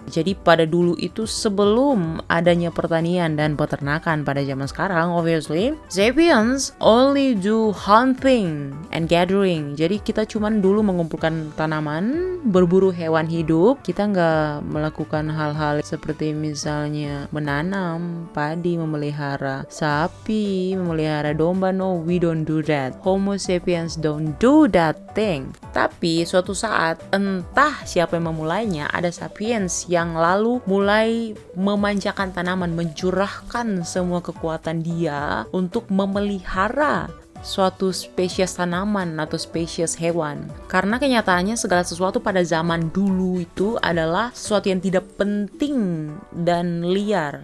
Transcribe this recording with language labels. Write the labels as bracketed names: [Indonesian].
[Indonesian] Jadi pada dulu itu sebelum adanya pertanian dan peternakan pada zaman sekarang, [English] obviously, sapiens only do hunting and gathering. [Indonesian] Jadi kita cuman dulu mengumpulkan tanaman, berburu hewan hidup. Kita nggak melakukan hal-hal seperti misalnya menanam padi, memelihara sapi, memelihara domba. [English] No, we don't do that. Homo sapiens don't do that thing. [Indonesian] Tapi suatu saat entah siapa yang memulainya, ada sapiens yang lalu mulai memanjakan tanaman, mencurahkan semua kekuatan dia untuk memelihara suatu spesies tanaman atau spesies hewan. Karena kenyataannya segala sesuatu pada zaman dulu itu adalah sesuatu yang tidak penting dan liar.